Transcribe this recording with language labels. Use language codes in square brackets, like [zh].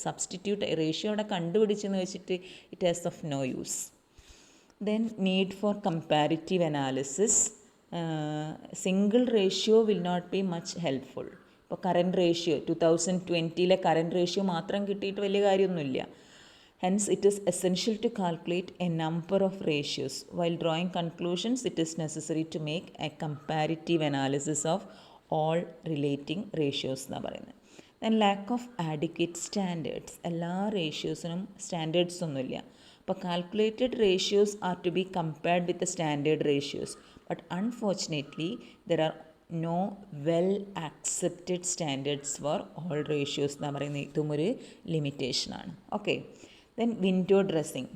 [ml] Substitute ratio അവിടെ കണ്ടുപിടിച്ചെന്ന് വെച്ചിട്ട് [en] It has of no use. Then need for comparative analysis. Single ratio will not be much helpful. [ml] ഇപ്പോൾ current ratio 2020 current ratio മാത്രം കിട്ടിയിട്ട് വലിയ കാര്യമൊന്നുമില്ല. [en] Hence, it is essential to calculate a number of ratios. While drawing conclusions, it is necessary to make a comparative analysis of all relating ratios [ml] എന്നാണ് പറയുന്നത്. [en] Then lack of adequate standards. [ml] എല്ലാ റേഷ്യോസിനും standards ഒന്നുമില്ല. [en] അപ്പോൾ calculated ratios are to be compared with the standard ratios. But unfortunately there are no well accepted standards for all ratios [ml] എന്നാണ് പറയുന്നത്. ഇതും ഒരു ലിമിറ്റേഷനാണ്. [en] Okay. Then window dressing.